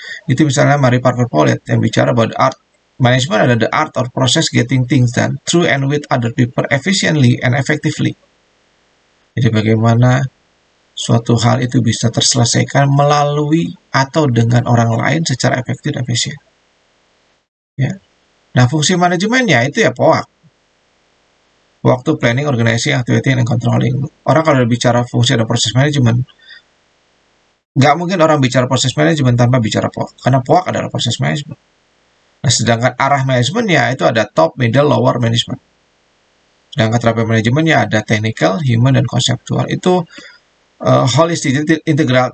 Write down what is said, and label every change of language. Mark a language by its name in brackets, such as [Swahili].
[Indonesian] Itu misalnya Mary Parker Follett yang bicara bahwa art management adalah [English] the art or process getting things done through and with other people efficiently and effectively. [Indonesian] Jadi bagaimana suatu hal itu bisa terselesaikan melalui atau dengan orang lain secara efektif dan efisien. Ya. Nah, fungsi manajemennya itu ya POAK. Waktu [English] planning, organizing, activity, and controlling. [Indonesian] Orang kalau bicara fungsi dan proses manajemen, nggak mungkin orang bicara proses manajemen tanpa bicara POAK. Karena POAK adalah proses manajemen. Nah, sedangkan arah manajemennya itu ada top, middle, lower management. Sedangkan terapi manajemennya ada technical, human, dan konseptual. Itu holistik, integral.